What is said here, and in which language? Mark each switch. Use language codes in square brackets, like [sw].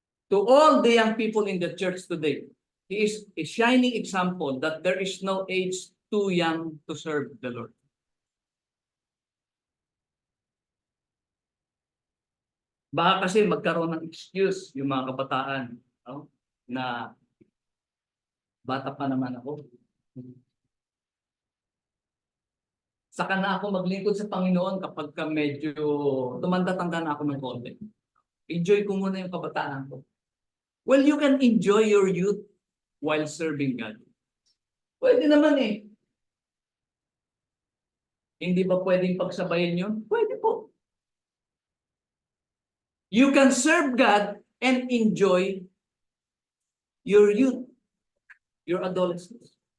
[en] to all the young people in the church today, he is a shining example that there is no age too young to serve the Lord. [tl] Baka kasi magkaroon ng excuse yung mga kabataan, no? Na bata pa naman ako. Saka na ako maglingkod sa Panginoon kapag ka medyo tumanda-tanda na ako ng konti. Enjoy ko muna yung kabataan ko. [en] Well, you can enjoy your youth while serving God. [tl] Pwede naman eh. Hindi ba pwedeng pagsabayin yun? Pwede po. [en] You can serve God and enjoy your youth, your adolescence.